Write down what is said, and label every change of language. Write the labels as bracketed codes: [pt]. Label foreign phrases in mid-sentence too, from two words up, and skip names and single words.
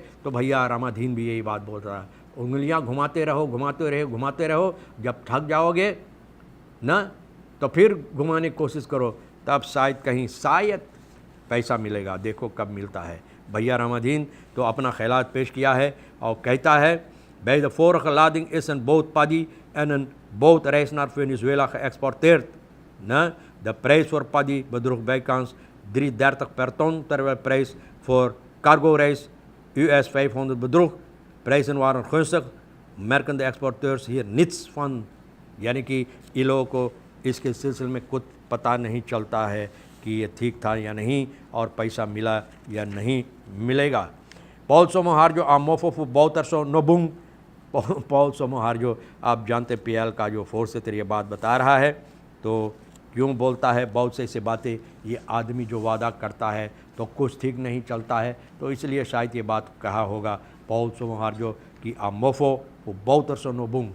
[hi] तो भैया रामाधीन भी यही बात बोल रहा है, उंगलियां घुमाते रहो, घुमाते रहो, जब थक जाओगे ना तो फिर घुमाने की कोशिश करो, तब शायद पैसा मिलेगा। देखो कब मिलता है। भैया रामाधीन तो अपना ख्यालात पेश किया है और कहता है [nl] bij de vorige lading is een boot paddy en een bootreis naar Venezuela geëxporteerd. De prijs voor paddy bedroeg bijkans $3.30 per ton, terwijl de prijs voor cargo-reis US $500 bedroeg. Prijzen waren gunstig, merken de exporteurs hier niets van, [hi] यानी कि इन लोगों को इसके सिलसिले में कुछ पता नहीं चलता है कि ये ठीक था या नहीं और पैसा मिला या नहीं मिलेगा। पॉल सोमोहार जो आमोफो बहुतरसो नोबुंग, पॉल सोमोहार जो आप जानते PL का जो फोर्स से ये बात बता रहा है, तो क्यों बोलता है बहुत से ऐसे बातें, ये आदमी जो वादा करता है तो कुछ ठीक नहीं चलता है, तो इसलिए शायद ये बात कहा होगा पॉल सोमोहार जो कि आमोफो बहुतरसो नोबुंग।